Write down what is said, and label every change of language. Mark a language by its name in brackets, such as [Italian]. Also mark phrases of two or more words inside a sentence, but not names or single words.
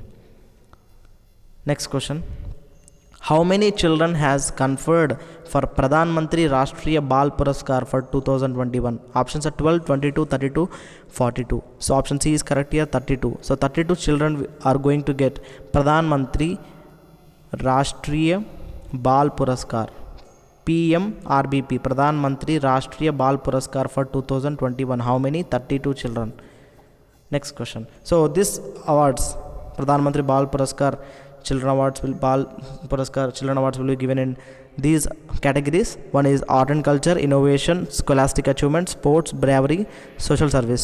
[English] Next question. How many children has conferred for Pradhan Mantri Rashtriya Bal Puraskar for 2021? Options are 12, 22, 32, 42. So option C is correct here, 32. So 32 children are going to get Pradhan Mantri Rashtriya Bal Puraskar. PMRBP, Pradhan Mantri Rashtriya Bal Puraskar for 2021. How many? 32 children. Next question. So this awards, Pradhan Mantri Bal Puraskar Children Awards will be given in these categories. One is art and culture, innovation, scholastic achievement, sports, bravery, social service.